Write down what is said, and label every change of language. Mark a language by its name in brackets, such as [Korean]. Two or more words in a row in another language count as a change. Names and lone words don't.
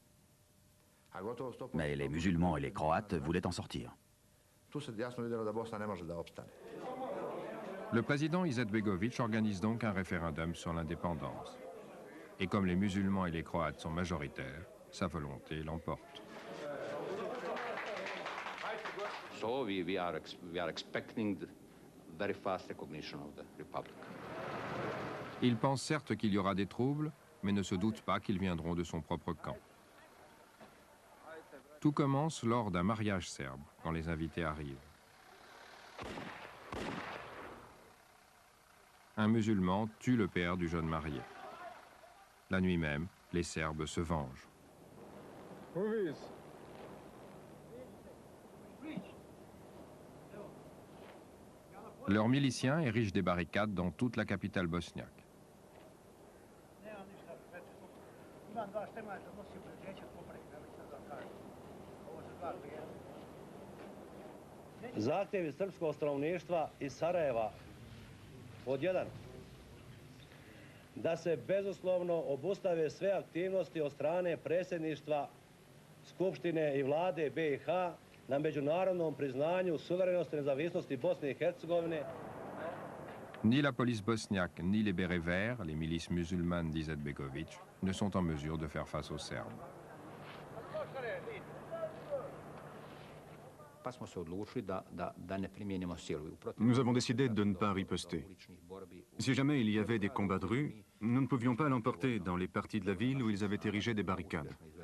[French] Mais les musulmans et les Croates voulaient en sortir. Le président Izetbegović organise donc un référendum sur l'indépendance. Et comme les musulmans et les Croates sont majoritaires, sa volonté l'emporte. [English] So we are expecting the very fast recognition of the republic. [French] Il pense certes qu'il y aura des troubles, mais ne se doute pas qu'ils viendront de son propre camp. Tout commence lors d'un mariage serbe, quand les invités arrivent. Un musulman tue le père du jeune marié. La nuit même, les Serbes se vengent. Leurs miliciens érigent des barricades dans toute la capitale bosniaque. [Bosnian] Zahtjevi srpskog stanovništva iz Sarajeva. Pod 1. da se bezuslovno obustave sve aktivnosti od strane predsjedništva Skupštine i vlade BiH na međunarodnom priznanju suverenosti i nezavisnosti Bosne i Hercegovine. [French] Ni la police bosniaque, ni les bérets verts, les milices musulmanes d'Izetbegović, ne sont en mesure de faire face aux Serbes. Nous avons décidé de ne pas riposter. Si jamais il y avait des combats de rue, nous ne pouvions pas l'emporter dans les parties de la ville où ils avaient érigé des barricades.